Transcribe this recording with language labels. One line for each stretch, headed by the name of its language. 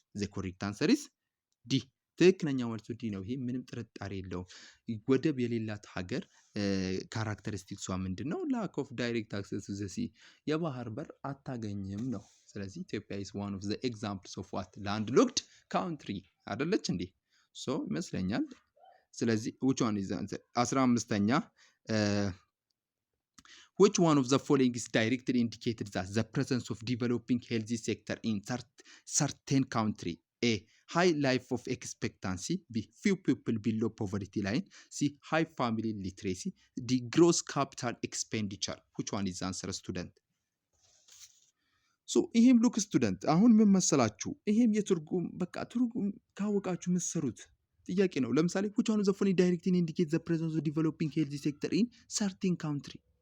English: the correct answer is
Amharic: ዲ ትክክለኛው መልሱ ዲ ነው። ይሄ ምንም ጥርጣሬ የለውም። ወደብ የሌላት ሀገር ካራክተሪስቲክሷ ምንድን ነው?
English: ላክ ኦፍ ዳይሬክት አክሰስ ቱ ዘ ሲ
Amharic: የባህር በር አታገኝም ነው። ስለዚህ ኢትዮጵያ
English: is one of the examples of what landlocked country
Amharic: አይደለች እንዴ?
English: ሶ
Amharic: ይመስለኛል። ስለዚህ
English: which one is the answer? 15ኛ which one of the following is directly indicated that the presence of developing healthy sector in certain country? A high life of expectancy, B few people below poverty line, C high family literacy, D gross capital expenditure. which one is the answer student? ሶ ይሄም ሉክ ስቱደንት
Amharic: አሁን ምን መሰላችሁ፣ ይሄም የትርጉም በቃ ትርጉም ካወቃችሁ የምትሰሩት ጥያቄ ነው። ለምሳሌ
English: which one of the following directly indicate the presence of developing healthy sector in certain country?